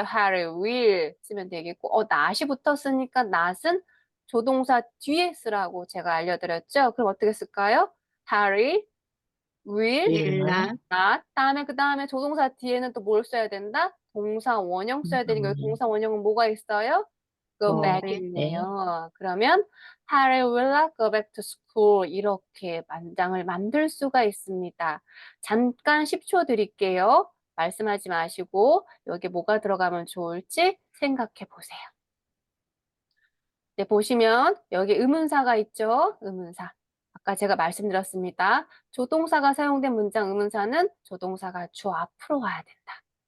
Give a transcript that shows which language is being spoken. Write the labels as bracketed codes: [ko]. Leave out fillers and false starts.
[ko] Harry will 쓰면 되겠고, not이 붙었으니까 not은 조동사 뒤에 쓰라고 제가 알려드렸죠? 그럼 어떻게 쓸까요? Harry will 윌라. [en] not. [ko] 그 다음에 조동사 뒤에는 또 뭘 써야 된다? 동사 원형 써야 되니까 여기 동사 원형은 뭐가 있어요? [en] go back [ko] 네. 있네요. [en] 그러면 Harry will not go back to school [ko] 이렇게 문장을 만들 수가 있습니다. 잠깐 10초 드릴게요. 말씀하지 마시고 여기 뭐가 들어가면 좋을지 생각해 보세요. 네, 보시면 여기 의문사가 있죠? 의문사. 아까 제가 말씀드렸습니다. 조동사가 사용된 문장 의문사는 조동사가 주 앞으로 가야 된다.